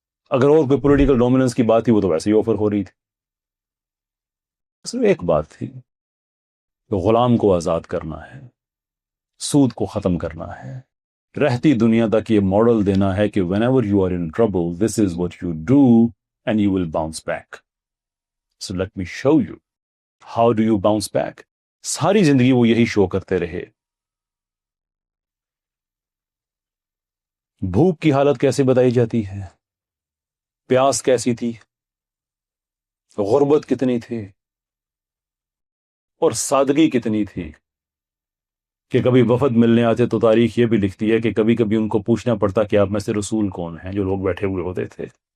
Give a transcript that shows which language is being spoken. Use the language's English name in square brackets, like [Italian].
[Urdu] اگر اور کوئی پولیٹیکل ڈومیننس کی بات تھی وہ تو ویسے ہی آفر ہو رہی تھی۔ صرف ایک بات تھی، غلام کو آزاد کرنا ہے، سود کو ختم کرنا ہے، رہتی دنیا تک یہ ماڈل دینا ہے کہ [English] whenever you are in trouble, this is what you do and you will bounce back. So let me show you how do you bounce back. [Urdu] ساری زندگی وہ یہی شو کرتے رہے۔ بھوک کی حالت کیسے بتائی جاتی ہے، پیاس کیسی تھی، غربت کتنی تھی، اور سادگی کتنی تھی کہ کبھی وفد ملنے آتے تو تاریخ یہ بھی لکھتی ہے کہ کبھی کبھی ان کو پوچھنا پڑتا کہ آپ میں سے رسول کون ہیں، جو لوگ بیٹھے ہوئے ہوتے تھے۔